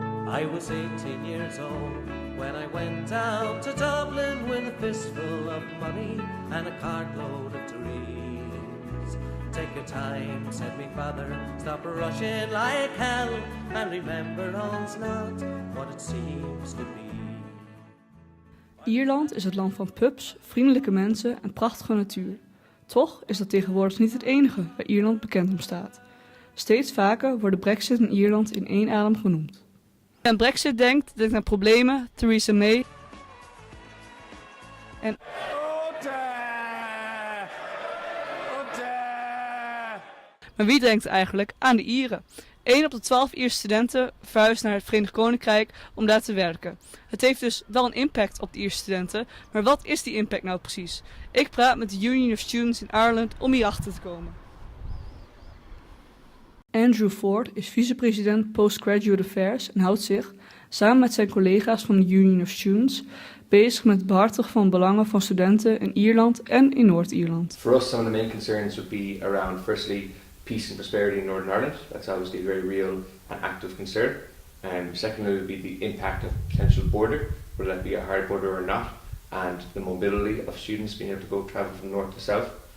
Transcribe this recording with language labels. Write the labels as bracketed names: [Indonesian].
[English] I was 18 years old when I went down to Dublin with a fistful of money and a cartload of dreams. Take your time, said me father, stop rushing like hell, and remember all's not what it seems to be. [Dutch] Ierland is het land van pubs, vriendelijke mensen en prachtige natuur. Toch is dat tegenwoordig niet het enige waar Ierland bekend om staat. Steeds vaker worden Brexit en Ierland in één adem genoemd. En Brexit denkt aan problemen, Theresa May en maar wie denkt eigenlijk aan de Ieren? 1 op de 12 Ierse studenten verhuist naar het Verenigd Koninkrijk om daar te werken. Het heeft dus wel een impact op de Ierse studenten, maar wat is die impact nou precies? Ik praat met de Union of Students in Ireland om hierachter te komen. Andrew Ford is vicepresident Postgraduate Affairs en houdt zich, samen met zijn collega's van de Union of Students, bezig met het behartigen van belangen van studenten in Ierland en in Noord-Ierland. [English] For us, some of the main concerns would be around, firstly, peace and prosperity in Northern Ireland. That's obviously a very real and active concern. Secondly, would be the impact of potential border, whether that be a hard border or not, and the mobility of students being able to go travel from north to south.